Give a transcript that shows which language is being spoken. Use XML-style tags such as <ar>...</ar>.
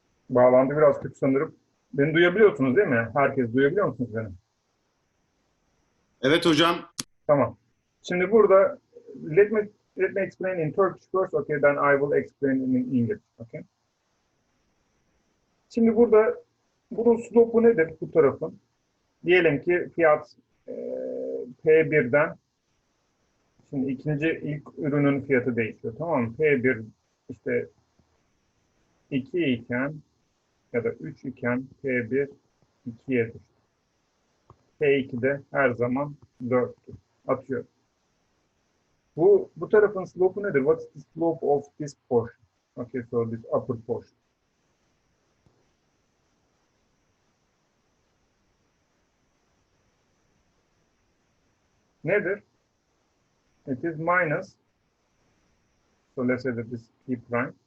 <tr>Bağlantı biraz kötü sanırım. Beni duyabiliyorsunuz değil mi? Herkes duyabiliyor musunuz beni? Evet hocam. Tamam. Şimdi burada</tr> <en>let me explain in Turkish first, okay, then I will explain in English, okay?</en> <tr>Şimdi burada bunun slope'u nedir bu tarafın? Diyelim ki fiyat P1'den, şimdi ilk ürünün fiyatı değişiyor, tamam mı? P1 işte 2 iken ya da 3 iken P1 2'ye düştü. P2'de her zaman 4'tü. Atıyor. Bu tarafın slope'u nedir?</tr> <en>What is the slope of this portion? Okay, so this upper portion.</en> <tr>Nedir?</tr> <en>It is minus. So let's say that this P prime.</en>